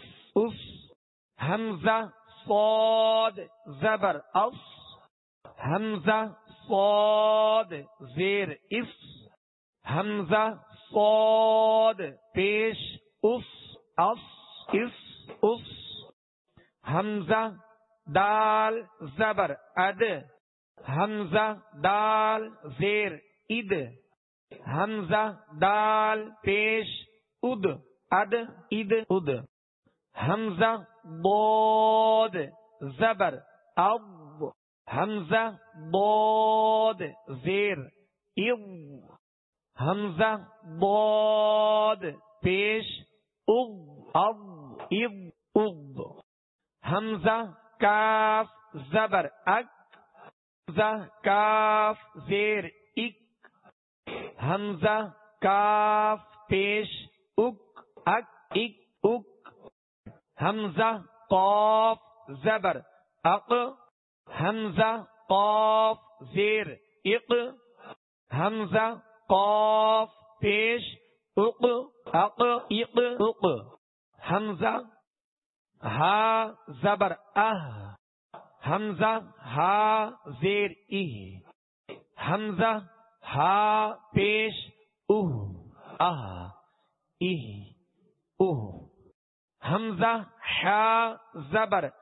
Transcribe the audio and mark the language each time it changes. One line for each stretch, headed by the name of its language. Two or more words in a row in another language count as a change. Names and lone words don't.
Urdu: اس، حمزہ صاد زبر اس، حمزہ صاد زیر اس، حمزہ صاد پیش اس، اس اس اس، حمزہ دال زبر اد، حمزہ دال زیر اد، حمزہ دال پیش اد اد اد اد حمزہ ضاد زبر اب حمزہ ضاد زیر اض حمزہ ضاد پیش اض اب اض اض حمزہ کاف زبر اک حمزہ کاف زیر اک حمزہ کاف پیش اک اک اک اک حمزہ قاف زبر اق حمزہ قاف زیر اق حمزہ قاف پیش اق اق اق اق حمزہ ہا زبر حمزہ ہا زیر حمزہ ہا پیش حمزہ حا زبر